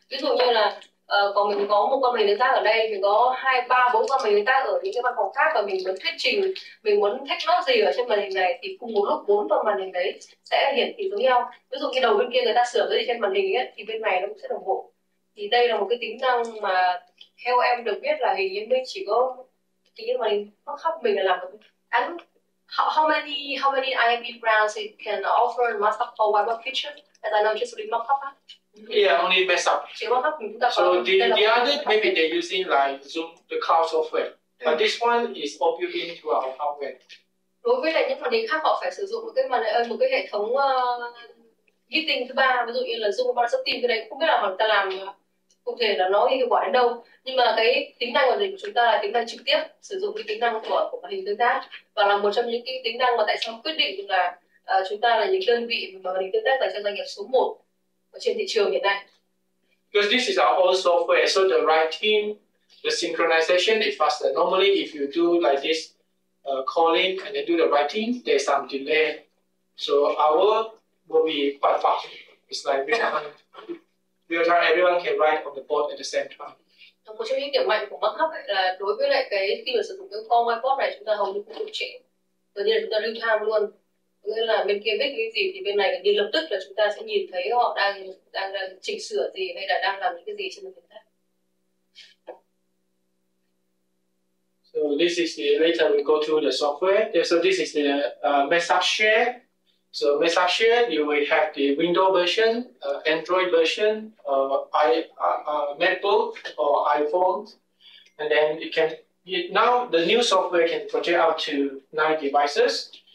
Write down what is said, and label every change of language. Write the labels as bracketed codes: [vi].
[vi] Ví dụ như là còn mình có một con màn hình tương tác ở đây, mình có 2, 3, 4 con màn hình tương tác ở những cái văn phòng khác, và mình muốn thuyết trình, mình muốn take note gì ở trên màn hình này, thì cùng một lúc 4 con màn hình đấy sẽ hiển thị giống nhau. Ví dụ như đầu bên kia người ta sửa cái gì trên màn hình ấy, thì bên này nó cũng sẽ đồng bộ. Thì đây là một cái tính năng mà theo em được biết là hình như mình chỉ có thì như màn hình Maxhub mình là làm được. [en] And how many IMB brands it can offer Maxhub for whiteboard feature? As I know, just with Maxhub. Yeah, only Maxhub. So the other maybe they're using like Zoom, the cloud software, but this one is all built into our hardware. [vi] Đối với lại những màn hình khác họ phải sử dụng một cái hệ thống meeting thứ ba, ví dụ như là Zoom WhatsApp Team, cái đấy không biết là người ta làm cụ thể là nó hiệu quả đến đâu, nhưng mà cái tính năng màn hình của chúng ta là tính năng trực tiếp, sử dụng cái tính năng của màn hình tương tác, và là một trong những cái tính năng mà tại sao quyết định là chúng ta là những đơn vị mà màn hình tương tác dành cho doanh nghiệp số 1 ở trên thị trường hiện nay. [en] Because this is our own software, so the writing, the synchronization is faster. Normally, if you do like this calling and then do the writing, there's some delay. So our will be quite fast. It's like real time, everyone can write on the board at the same time. [vi] Một trong những điểm mạnh của Maxhub là đối với lại cái khi mà sử dụng cái call whiteboard này, chúng ta hầu như không chậm trễ, tự nhiên là chúng ta real time luôn. Nghĩa là bên kia viết cái gì thì bên này thì lập tức là chúng ta sẽ nhìn thấy họ đang chỉnh sửa gì hay là đang làm những cái gì trên màn hình khác. [en] So this is the later we go to the software. So this is the Maxhub share. So Maxhub share, you will have the Windows version, Android version, MacBook or iPhone, and then it can now the new software can project out to 9 devices.